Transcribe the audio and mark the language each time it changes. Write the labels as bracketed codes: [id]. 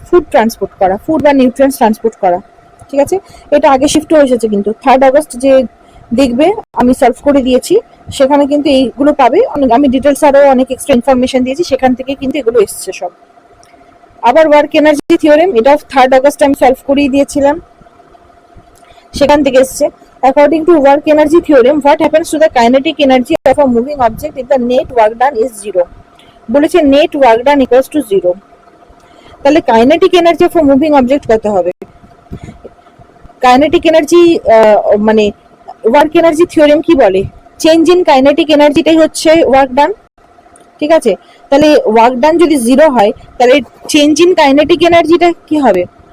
[bn] Food transport করা, food বা nutrients transport করা। ঠিক আছে, এটা আগে শিফটও এসেছে কিন্তু 3rd আগস্ট যে দেখবে আমি সলভ করে দিয়েছি সেখানে কিন্তু এইগুলো পাবে। আমি ডিটেলস আরো অনেক এক্সট্রা ইনফরমেশন দিয়েছি, সেখান থেকে কিন্তু এগুলো এসছে সব। আবার ওয়ার্ক এনার্জি থিওরেম, এটা 3rd আগস্ট আমি সলভ করিয়ে দিয়েছিলাম, সেখান থেকে এসছে। [en] According to work energy theorem, what happens to the kinetic energy of a moving object if the net work done is 0? [bn] বলেছে [en] net work done equals to 0। [bn] তাহলে kinetic energy of moving object কত হবে? Kinetic energy মানে work energy theorem কি বলে? Change in kinetic এনার্জিটাই হচ্ছে work done. ঠিক আছে, তাহলে ওয়ার্ক ডান যদি 0 হয় তাহলে চেঞ্জ ইন কাইনেটিক এনার্জিটা কি হবে?